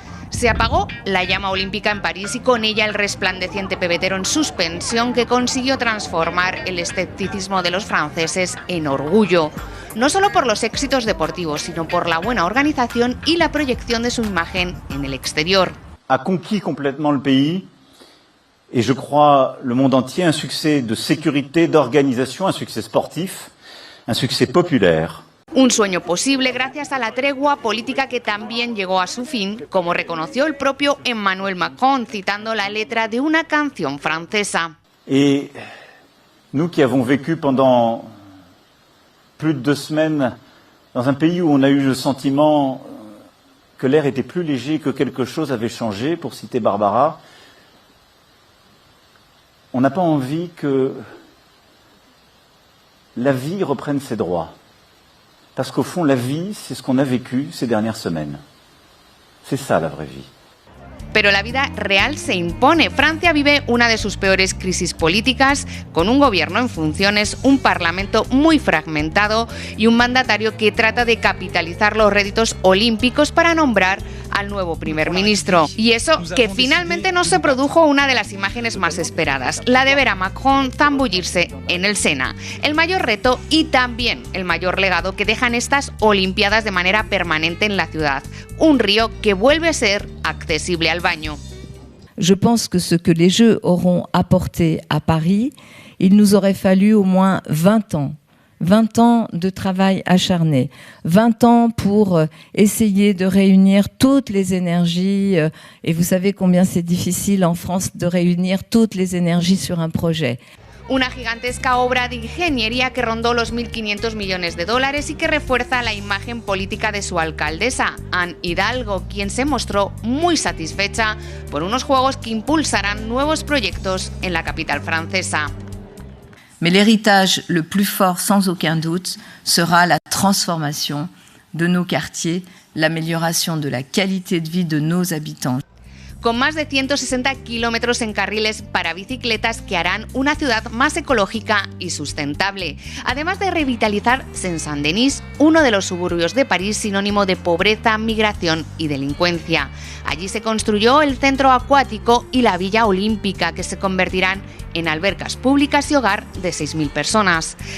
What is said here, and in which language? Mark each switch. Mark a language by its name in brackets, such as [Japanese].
[Spanish] Se apagó la llama olímpica en París y con ella el resplandeciente pebetero en suspensión que consiguió transformar el escepticismo de los franceses en orgullo. No solo por los éxitos deportivos, sino por la buena organización y la proyección de su imagen en el exterior. [French] A conquis complètement le pays et je crois le monde entier un succès de sécurité, d'organisation, un succès sportif, un succès populaire. [Spanish] Un sueño posible gracias a la tregua política que también llegó a su fin, como reconoció el propio Emmanuel Macron, citando la letra de una canción francesa. [French] Et nous qui avons vécu pendant plus de 2 semaines dans un pays où on a eu le sentiment que l'air était plus léger, que quelque chose avait changé, pour citer Barbara, on n'a pas envie que la vie reprenne ses droits. Parce qu'au fond, la vie, c'est ce qu'on a vécu ces dernières semaines. C'est ça la vraie vie. [Spanish] Pero la vida real se impone. Francia vive una de sus peores crisis políticas, con un gobierno en funciones, un parlamento muy fragmentado y un mandatario que trata de capitalizar los réditos olímpicos para nombrar al nuevo primer ministro. Y eso que finalmente no se produjo una de las imágenes más esperadas, la de ver a Macron zambullirse en el Sena. El mayor reto y también el mayor legado que dejan estas Olimpiadas de manera permanente en la ciudad. Un río que vuelve a ser accesible al baño. [French] Je pense que ce que les Jeux auront apporté à Paris, il nous aurait fallu au moins 20 ans. 20 ans de travail acharné, 20 ans pour essayer de réunir toutes les énergies, et vous savez combien c'est difficile en France de réunir toutes les énergies sur un projet. [Spanish] Una gigantesca obra de ingeniería que rondó los 1.500 millones de dólares y que refuerza la imagen política de su alcaldesa, Anne Hidalgo, quien se mostró muy satisfecha por unos Juegos que impulsarán nuevos proyectos en la capital francesa. [French] Mais l'héritage le plus fort, sans aucun doute, sera la transformation de nos quartiers, l'amélioration de la qualité de vie de nos habitants. [Spanish] Con más de 160 kilómetros en carriles para bicicletas que harán una ciudad más ecológica y sustentable, además de revitalizar Saint-Denis, uno de los suburbios de París sinónimo de pobreza, migración y delincuencia. Allí se construyó el centro acuático y la Villa Olímpica, que se convertirán en albercas públicas y hogar de 6.000 personas.